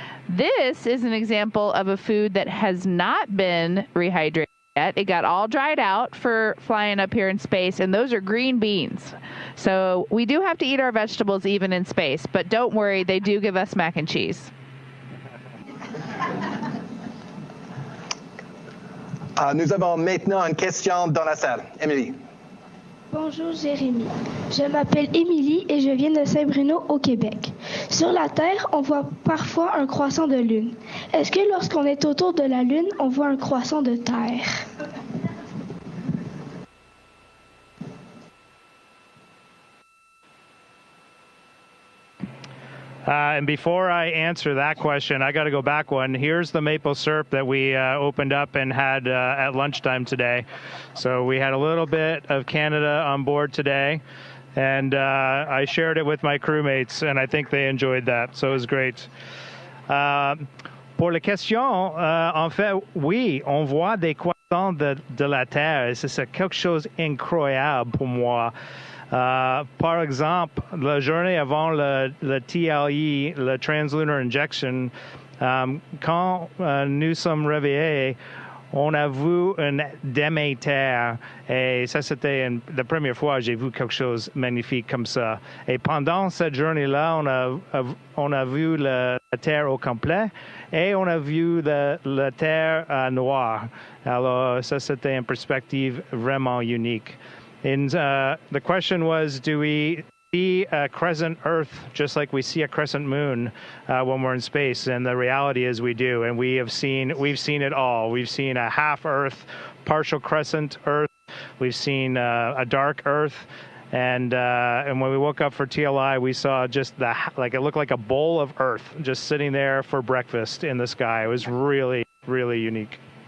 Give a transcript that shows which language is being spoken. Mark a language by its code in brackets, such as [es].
[en] This is an example of a food that has not been rehydrated yet. It got all dried out for flying up here in space, and those are green beans. So we do have to eat our vegetables even in space, but don't worry, they do give us mac and cheese. [fr] Nous avons maintenant une question dans la salle. Emily. Bonjour Jérémy, je m'appelle Émilie et je viens de Saint-Bruno au Québec. Sur la Terre, on voit parfois un croissant de lune. Est-ce que lorsqu'on est autour de la lune, on voit un croissant de Terre? [en] And before I answer that question, I got to go back one. Here's the maple syrup that we opened up and had at lunchtime today. So we had a little bit of Canada on board today, and I shared it with my crewmates, and I think they enjoyed that. So it was great. [fr] Pour la question, en fait, oui, on voit des croissants de la Terre, et c'est quelque chose d'incroyable pour moi. Par exemple, la journée avant le TLE, le Translunar Injection, quand nous sommes réveillés, on a vu une demi-terre. Et ça, c'était la première fois que j'ai vu quelque chose de magnifique comme ça. Et pendant cette journée-là, on a vu la Terre au complet et on a vu la Terre noire. Alors, ça, c'était une perspective vraiment unique. [en] And the question was, do we see a crescent Earth just like we see a crescent moon when we're in space? And the reality is we do, and we've seen it all. We've seen a half Earth, partial crescent Earth. We've seen a dark Earth, and when we woke up for TLI, we saw just it looked like a bowl of Earth just sitting there for breakfast in the sky. It was really, really unique.